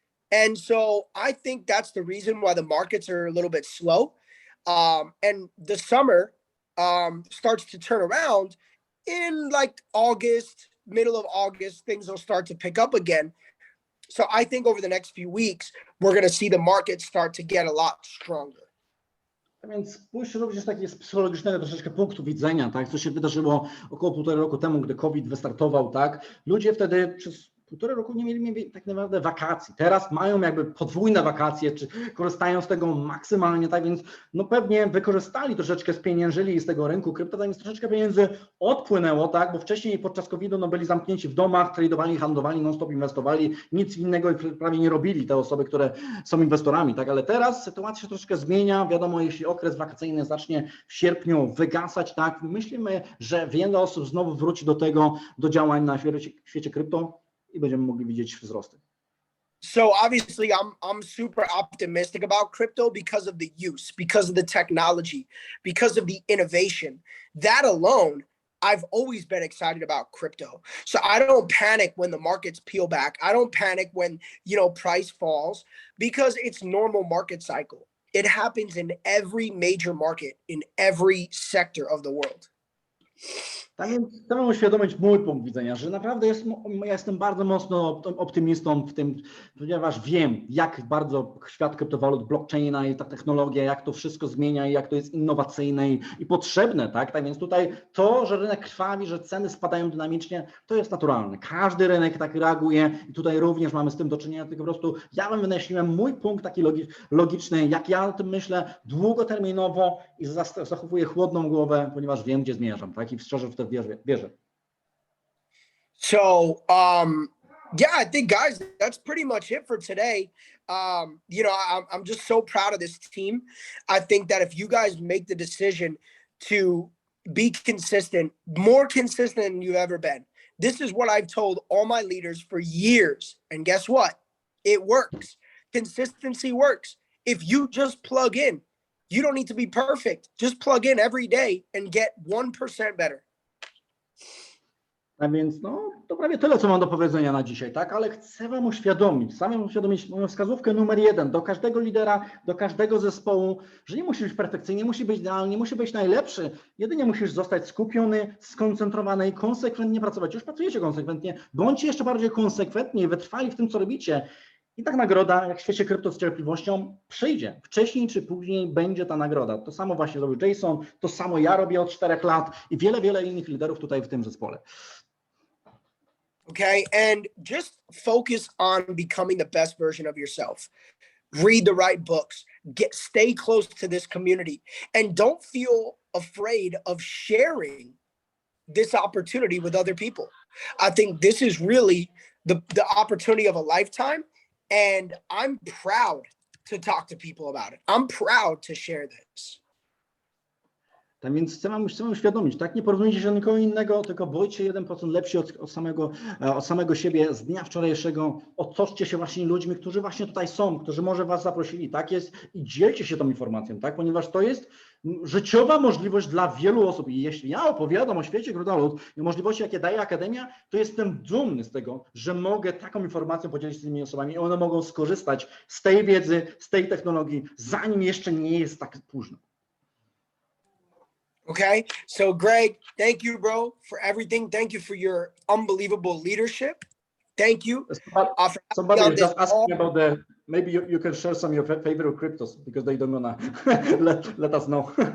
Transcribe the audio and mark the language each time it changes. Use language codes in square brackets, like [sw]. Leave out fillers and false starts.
[en] And so I think that's the reason why the markets are a little bit slow. And the summer starts to turn around in like August, middle of August, things will start to pick up again. So I think over the next few weeks, we're going to see the market start to get a lot stronger. [pl] A więc spójrzcie również z psychologicznego troszeczkę punktu widzenia, tak, co się wydarzyło około 1,5 roku temu, gdy COVID wystartował, tak, ludzie wtedy przez 1,5 roku nie mieli tak naprawdę wakacji. Teraz mają jakby podwójne wakacje, czy korzystają z tego maksymalnie, tak więc no pewnie wykorzystali troszeczkę, spieniężyli z tego rynku krypto, tak więc troszeczkę pieniędzy odpłynęło, tak, bo wcześniej podczas COVID-u no byli zamknięci w domach, tradowali, handlowali, non-stop inwestowali, nic innego prawie nie robili te osoby, które są inwestorami, tak, ale teraz sytuacja się troszeczkę zmienia, wiadomo, jeśli okres wakacyjny zacznie w sierpniu wygasać, tak, myślimy, że wiele osób znowu wróci do tego, do działań na świecie krypto, i będziemy mogli widzieć wzrosty. [en] So obviously I'm super optimistic about crypto because of the use, because of the technology, because of the innovation. That alone, I've always been excited about crypto. So I don't panic when the markets peel back. I don't panic when, you know, price falls, because it's normal market cycle. It happens in every major market, in every sector of the world. [pl] Tak więc chcę wam uświadomić mój punkt widzenia, że naprawdę ja jestem bardzo mocno optymistą w tym, ponieważ wiem, jak bardzo świat kryptowalut, blockchaina i ta technologia, jak to wszystko zmienia i jak to jest innowacyjne i potrzebne, tak? Tak więc tutaj to, że rynek krwawi, że ceny spadają dynamicznie, to jest naturalne. Każdy rynek tak reaguje i tutaj również mamy z tym do czynienia, tylko po prostu ja wam wynosiłem mój punkt taki logiczny, jak ja o tym myślę, długoterminowo i zachowuję chłodną głowę, ponieważ wiem, gdzie zmierzam, tak? I szczerze w to wierzę. [en] So, yeah, I think, guys, that's pretty much it for today. You know, I'm just so proud of this team. I think that if you guys make the decision to be consistent, more consistent than you've ever been, this is what I've told all my leaders for years. And guess what? It works. Consistency works. If you just plug in, you don't need to be perfect. Just plug in every day and get 1% better. [pl] A więc no, to prawie tyle, co mam do powiedzenia na dzisiaj, tak? Ale chcę wam uświadomić moją wskazówkę numer 1 do każdego lidera, do każdego zespołu, że nie musi być perfekcyjny, nie musi być idealny, nie musi być najlepszy. Jedynie musisz zostać skupiony, skoncentrowany i konsekwentnie pracować. Już pracujecie konsekwentnie, bądźcie jeszcze bardziej konsekwentni i wytrwali w tym, co robicie. I tak nagroda, jak w świecie krypto z cierpliwością, przyjdzie. Wcześniej czy później będzie ta nagroda. To samo właśnie zrobił Jason, to samo ja robię od 4 lat i wiele innych liderów tutaj w tym zespole. [en] Okay, and just focus on becoming the best version of yourself. read the right books, stay close to this community, and don't feel afraid of sharing this opportunity with other people. I think this is really the opportunity of a lifetime, and I'm proud to talk to people about it. I'm proud to share this. [pl] Tak więc chcę wam uświadomić, tak? Nie porównujcie się do nikogo innego, tylko bądźcie 1% lepsi od samego siebie z dnia wczorajszego. Otoczcie się właśnie ludźmi, którzy właśnie tutaj są, którzy może was zaprosili, tak jest, i dzielcie się tą informacją, tak? Ponieważ to jest życiowa możliwość dla wielu osób. I jeśli ja opowiadam o świecie krasnolud i możliwości, jakie daje Akademia, to jestem dumny z tego, że mogę taką informacją podzielić się z tymi osobami i one mogą skorzystać z tej wiedzy, z tej technologii, zanim jeszcze nie jest tak późno. [en] Okay, so Greg, thank you, bro, for everything. Thank you for your unbelievable leadership. Thank you. Somebody is just asking about maybe you can share some of your favorite cryptos because they don't wanna let us know.